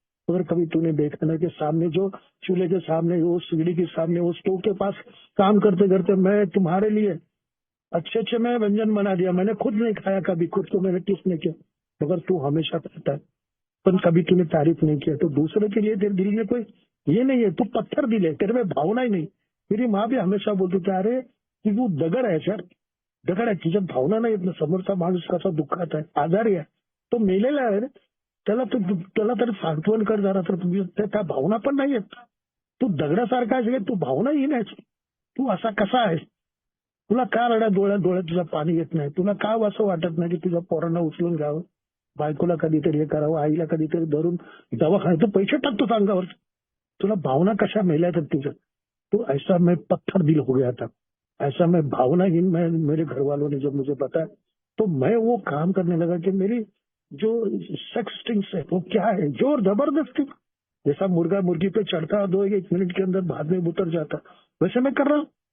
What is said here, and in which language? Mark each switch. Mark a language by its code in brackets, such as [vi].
[hi] अगर कभी तूने देखा ना कि सामने जो चूल्हे के सामने, वो सीढ़ी के सामने, वो स्टोव के पास काम करते करते मैं तुम्हारे लिए अच्छे अच्छे मैं व्यंजन बना दिया, मैंने खुद नहीं खाया, कभी खुद को मैंने टेस्ट नहीं किया, मगर तू हमेशा कहता है, पर कभी तूने तारीफ नहीं किया। तो दूसरे के लिए तेरे दिल में कोई ये नहीं है, तू पत्थर दिल है, तेरे में भावना ही नहीं। मेरी माँ भी हमेशा बोलती थी, [mr] अरे की तू दगड आहे सर, दगड आहे, तुझ्यात भावना नाही येत ना, समोरचा माणूस कसा दुःखात आहे, आजारी आहे, तो मेलेला आहे रे, त्याला तरी सांत्वन कर जरा, तर त्या भावना पण नाही येत। तू दगडासारखा आहे, तू भावना ही नाही, तू असा कसा आहेस, तुला का रडा डोळ्यात तुझं पाणी येत नाही, तुला का असं वाटत नाही की तुझ्या पोरांना उचलून घ्यावं, बायकोला कधीतरी हे करावं, आईला कधीतरी धरून दवाखान्यात पैसे टाकतो अंगावर, तुला भावना कशा मेल्या तर तुझं? [hi] तो ऐसा मैं पत्थर दिल हो गया था, ऐसा मैं भावनाहीन, मैं मेरे घर वालों ने जब मुझे बताया तो मैं वो काम करने लगा कि मेरी जो सेक्स स्टिंग्स है वो क्या है, जोर जबरदस्ती, जैसा मुर्गा मुर्गी पे चढ़ता 2-1 मिनट के अंदर बाद में उतर जाता, वैसे मैं कर रहा हूँ।